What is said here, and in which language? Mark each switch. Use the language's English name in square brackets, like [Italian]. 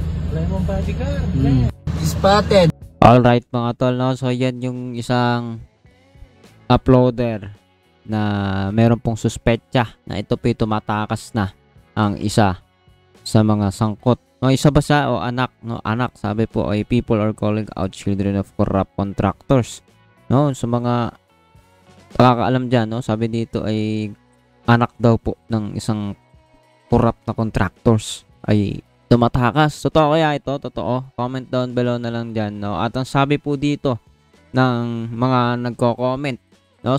[Filipino] Wala mong bodyguard. [English] Spotted. [Filipino] Alright mga tol, no? So yan yung isang uploader na meron pong suspetya na ito po tumatakas na ang isa sa mga sangkot. No, isa ba siya o anak? No, anak. Sabi po ay [English] people are calling out children of corrupt contractors. [Filipino] No, sa mga pakakaalam dyan, no? Sabi dito ay anak daw po ng isang corrupt na contractors ay tumatakas. Totoo kaya ito? Totoo? Comment down below na lang dyan, no? At ang sabi po dito ng mga nagko-comment, no?